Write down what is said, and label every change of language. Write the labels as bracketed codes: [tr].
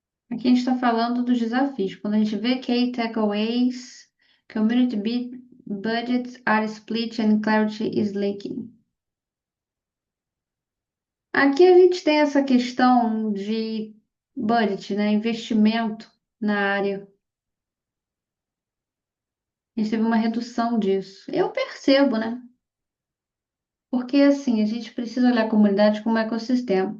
[pt] Aqui a gente está falando dos desafios. Quando a gente vê [en] Key Takeaways, Budgets are split and clarity is lacking. [pt] Aqui a gente tem essa questão de budget, né? Investimento na área. A gente teve uma redução disso. Eu percebo, né? Porque assim, a gente precisa olhar a comunidade como um ecossistema.